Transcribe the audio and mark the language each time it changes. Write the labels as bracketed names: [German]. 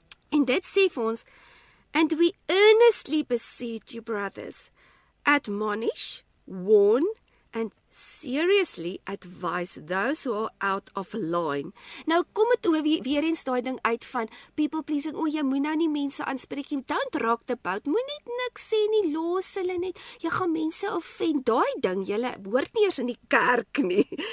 [Afrikaans] En dit sê vir ons, [English] "And we earnestly beseech you, brothers, admonish, warn, and seriously advise those who are out of line." [Afrikaans] Nou kom dit weer eens daai ding uit van [English] people pleasing. [Afrikaans] O, jy moet nou nie mense aanspreek nie. [English] Don't rock the boat. [Afrikaans] Moenie niks sê nie, los hulle net. Jy gaan mense offend. Daai ding, julle hoort nie eers in die kerk nie.